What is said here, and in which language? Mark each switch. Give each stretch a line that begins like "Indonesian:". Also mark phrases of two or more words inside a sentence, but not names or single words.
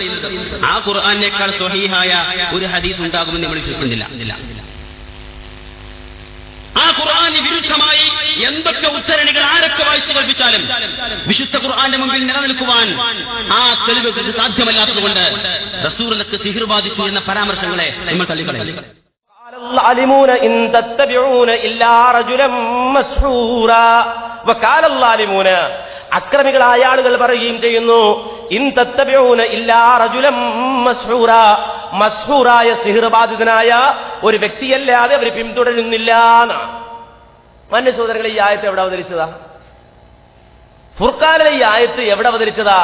Malayalam: ആ ഖുർആനേക്കാൾ സ്വഹീഹായ ഒരു ഹദീസ് ഉണ്ടാകുമെന്ന് നമ്മൾ വിശ്വസിക്കുന്നില്ല. ആ ഖുർആന് വിരുദ്ധമായി എന്തൊക്കെ ഉദ്ധരണികൾ ആരൊക്കെ വായിച്ചു കൽപ്പിച്ചാലും വിശുദ്ധ ഖുർആന്റെ മുമ്പിൽ നിലനിൽക്കുവാൻ ആ തെളിവുകൾക്ക് സാധ്യമല്ലാത്തതുകൊണ്ട് റസൂലുള്ളാഹിക്ക് സിഹ്ർ ബാധിച്ചു എന്ന പരാമർശങ്ങളെ നമ്മൾ തള്ളിക്കളയും.
Arabic: الظالمون إن تتبعون إلا رجلا مسحورا وقال الظالمون
Malayalam: അക്രമികളായ ആളുകൾ പറയുകയും ചെയ്യുന്നു,
Arabic: إن تتبعون إلا رجلا مسحورا,
Malayalam: മസ്ഹൂറായ സിഹ്ർ ബാധിതനായ ഒരു വ്യക്തിയല്ലാതെ അവർ പിന്തുടരുന്നില്ല. മാന്യ സഹോദരങ്ങളെ, ഈ ആയത്ത് എവിടെ അവതരിച്ചതാ? ഫുർഖാനിലെ ഈ ആയത്ത് എവിടെ അവതരിച്ചതാ?